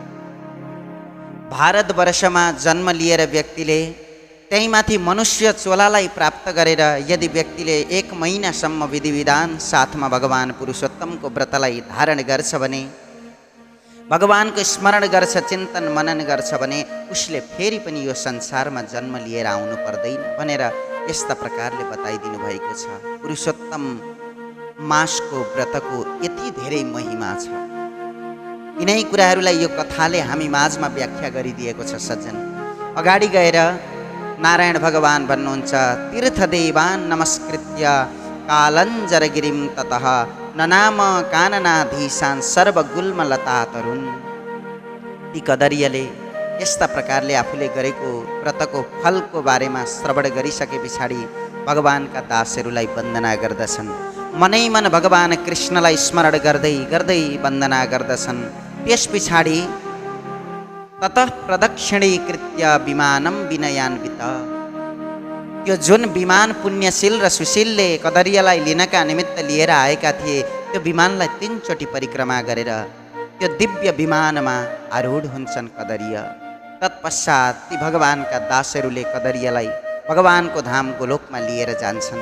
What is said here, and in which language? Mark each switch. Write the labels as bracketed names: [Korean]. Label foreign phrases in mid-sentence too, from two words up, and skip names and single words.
[Nepali] भारतवर्षमा जन्म लिएर व्यक्तिले त्यहीमाथि मनुष्य चोलालाई प्राप्त गरेर यदि व्यक्तिले 1 महिनासम्म विधिविधान साथमा भगवान पुरुषोत्तमको व्रतलाई धारण गर्छ भने, भगवानको स्मरण गर्छ, चिन्तन मनन गर्छ भने उसले फेरि पनि यो संसारमा जन्म लिएर आउनु पर्दैन भनेर यस्ता प्रकारले बताइदिनु भएको छ। पुरुषोत्तम मासको व्रतको यति धेरै महिमा छ। यिनै कुराहरूलाई यो कथाले हामी माझमा व्याख्या गरिदिएको छ। सज्जन, अगाडि गएर नारायण भगवान भन्नुहुन्छ, [Sanskrit] तीर्थदेवान नमस्कृत्य कालञ्जरगिरिम ततः ननाम काननाधीशान सर्वगुल्मलता तरुण। [Nepali] ती कदरियाले यस्ता प्रकारले आफूले गरेको व्रतको फलको बारेमा श्रवण गरिसके पछाडि भगवानका दासहरूलाई वन्दना गर्दछन्। मनै मन भगवान कृष्णलाई स्मरण गर्दै गर्दै वन्दना गर्दछन्। त्यस पछाडि [Sanskrit] ततः प्रदक्षिणीकृत्य विमानं विनयान्वित, [Nepali] त्यो जुन विमान पुण्यशील र सुशीलले कदरियालाई लिनका निमित्त लिएर आएका थिए, त्यो विमानलाई 3 चोटि परिक्रमा गरेर त्यो दिव्य विमानमा आरूढ हुन्छन् कदरिया। तत्पश्चात ती भगवानका दासहरूले कदरियालाई भगवानको धाम गोलोकमा लिएर जान्छन्।